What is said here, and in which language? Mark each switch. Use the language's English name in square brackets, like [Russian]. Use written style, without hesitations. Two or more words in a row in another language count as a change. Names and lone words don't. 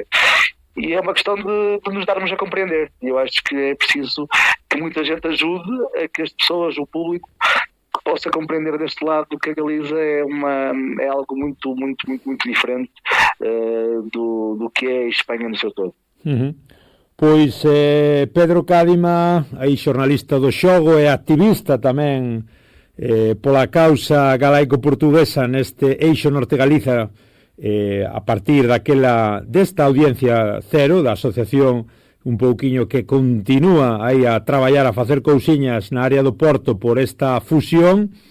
[Portuguese] E é uma questão de nos darmos a compreender. E eu acho que é preciso que muita gente ajude a que as pessoas, o público, possa compreender deste lado que a Galiza é algo muito, muito, muito, muito diferente do que é a Espanha no seu todo. Uhum. [Galician] Pois Pedro Cádima, aí xornalista do Xogo e activista tamén pola causa galaico-portuguesa neste eixo Norte Galiza, a partir desta audiencia cero da asociación un pouquiño que continúa aí a traballar, a facer cousiñas na área do Porto por esta fusión.